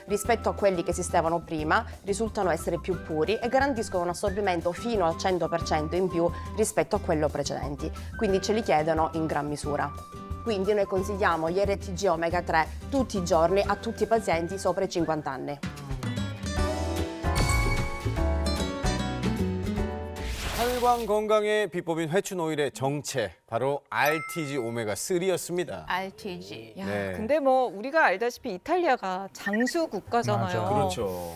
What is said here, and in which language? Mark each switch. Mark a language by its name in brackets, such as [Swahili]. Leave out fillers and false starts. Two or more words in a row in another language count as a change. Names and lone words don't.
[Italian] Rispetto a quelli che esistevano prima, risultano essere più puri e garantiscono un assorbimento fino al 100% in più rispetto a quello precedenti, quindi ce li chiedono in gran misura. Quindi noi consigliamo gli RTG omega 3 tutti i giorni a tutti i pazienti sopra i 50 anni. [Korean] 혈관 건강의 비법인 회춘 오일의 정체 바로 RTG 오메가 3였습니다. RTG. 야, 네. 근데 뭐 우리가 알다시피 이탈리아가 장수 국가잖아요. 그렇죠.